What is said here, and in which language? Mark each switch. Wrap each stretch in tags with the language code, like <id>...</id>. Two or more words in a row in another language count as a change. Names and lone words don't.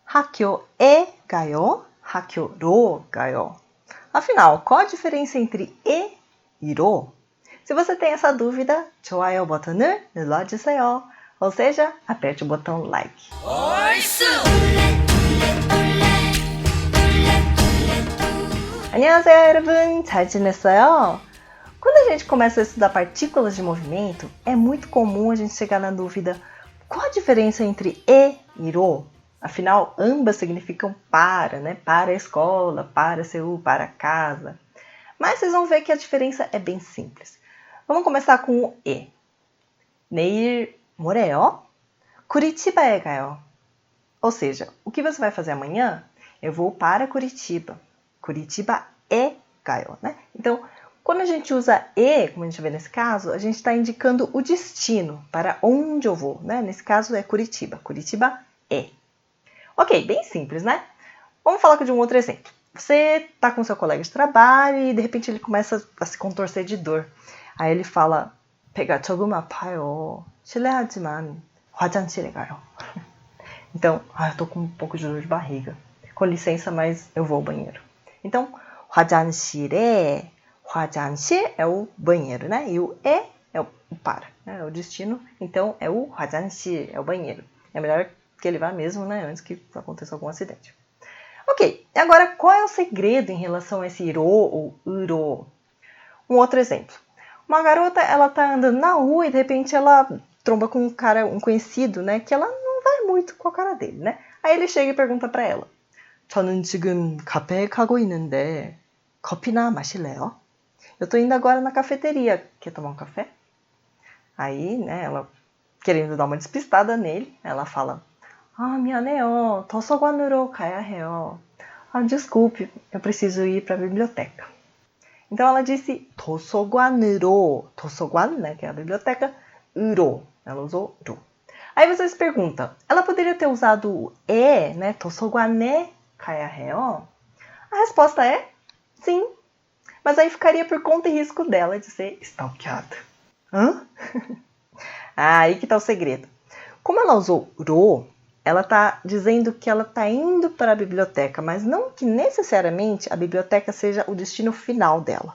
<ko>학교에 가요? 학교로 가요?</ko> <pt>Afinal, qual a diferença entre e e 로? Se você tem essa dúvida,</pt> <ko>좋아요 버튼을 눌러주세요.</ko> <pt>Ou seja, aperte o botão like.</pt> <ko>안녕하세요, 여러분. 잘 지냈어요?</ko> <pt>Quando a gente começa a estudar partículas de movimento, é muito comum a gente chegar na dúvida: qual a diferença entre e e 로? Afinal, ambas significam para, né? Para a escola, para seu, para casa. Mas vocês vão ver que a diferença é bem simples. Vamos começar com o e.</pt> <ko>내일 뭐래요? Curitiba에 가요.</ko> <pt>Ou seja, o que você vai fazer amanhã? Eu vou para Curitiba.</pt> <ko>Curitiba에 가요,</ko> <pt>né? Então, quando a gente usa e, como a gente vê nesse caso, a gente está indicando o destino, para onde eu vou, né? Nesse caso é Curitiba. Curitiba에. Ok, bem simples, né? Vamos falar de um outro exemplo. Você está com seu colega de trabalho e de repente ele começa a se contorcer de dor. Aí ele fala:</pt> <ko>배가 조금 아파요. 실례하지만 화장실에 가요.</ko> <pt>Então, eu tô com um pouco de dor de barriga. Com licença, mas eu vou ao banheiro. Então,</pt> <ko>화장실에, 화장실</ko> <pt>é o banheiro, né? E o e é o para, né? É o destino. Então, é o 화장실, é o banheiro. É melhor que ele vá mesmo, né? Antes que aconteça algum acidente. Ok, e agora qual é o segredo em relação a esse iro ou uro? Um outro exemplo. Uma garota, ela tá andando na rua e de repente ela tromba com um conhecido, né? Que ela não vai muito com a cara dele, né? Aí ele chega e pergunta pra ela:</pt> <ko>저는 지금 카페에 가고 있는데 커피나 마실래요?</ko> <pt>Eu tô indo agora na cafeteria. Quer tomar um café? Aí, né, ela querendo dar uma despistada nele, ela fala:</pt> <ko>미안해요. 도서관으로 가야 해요.</ko> <pt>Desculpe, eu preciso ir para a biblioteca. Então ela disse</pt> <ko>도서관으로, 도서관,</ko> <pt>né, que é a biblioteca, 으로, ela usou 로. Aí você se pergunta, ela poderia ter usado o e, né,</pt> <ko>도서관에 가야 해요?</ko> <pt>A resposta é sim, mas aí ficaria por conta e risco dela de ser stalkeada. Hã? Aí que tá o segredo. Como ela usou 로, ela está dizendo que ela está indo para a biblioteca, mas não que necessariamente a biblioteca seja o destino final dela.</pt>